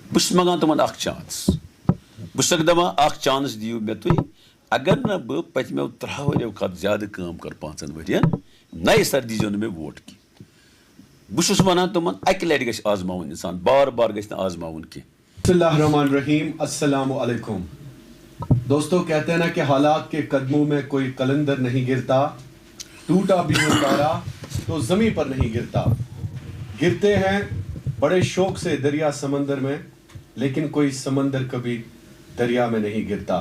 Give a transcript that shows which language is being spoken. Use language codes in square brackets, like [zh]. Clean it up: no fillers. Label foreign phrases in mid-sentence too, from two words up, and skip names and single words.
[ks] بس منگان تمن اخ چانس بس دپان اخ چانس دیو مے تُہۍ اگر نہ بہٕ پٔتمیو 3 ؤریو کھۄتہٕ زیادٕ کٲم کٔر 5 ؤرین نَیہِ سر دیٖزیو نہٕ مےٚ ووٹ کینٛہہ بہٕ چھُس وَنان تِمن اَکہِ لٹہِ گژھِ آزماوُن اِنسان بار بار گژھِ نہٕ آزماوُن کینٛہہ. [ar] بسم اللہ الرحمن الرحیم. السلام علیکم دوستو. [ur] کہتے ہیں نا کہ حالات کے قدموں میں کوئی قلندر نہیں گرتا, ٹوٹا بھی ہو تارا تو زمین پر نہیں گرتا. گرتے ہیں بڑے شوق سے دریا سمندر میں, لیکن کوئی سمندر کبھی دریا میں نہیں گرتا.